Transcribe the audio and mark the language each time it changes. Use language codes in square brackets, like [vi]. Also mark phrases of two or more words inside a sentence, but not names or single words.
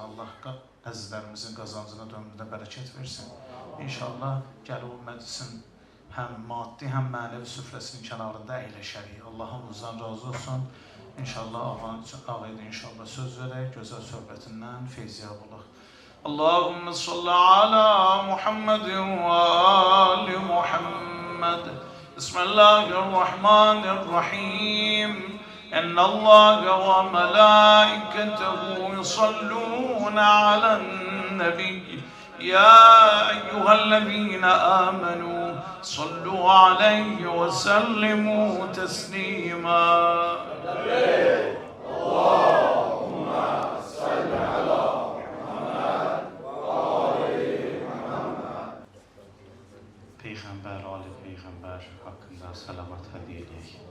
[az] Allah əzizlərimizin qazancına, dömrüdə bərəkət versin. İnşallah gəlib o məclisin həm maddi, həm mənəvi süfrəsinin kənarında əyləşərik. Allah hamımızdan razı olsun. İnşallah ağaya da inşallah söz verək, gözəl söhbətindən feyziyab olaq. [ar] اللهم صل على محمد و آل محمد. بسم الله الرحمن الرحيم. إن الله وملائكته يصلون على النبي. يا أيها الذين آمنوا صلوا عليه وسلموا تسليما. [az] Peyğəmbər, Ali Peyğəmbər haqqında salavat hədiyyə edək.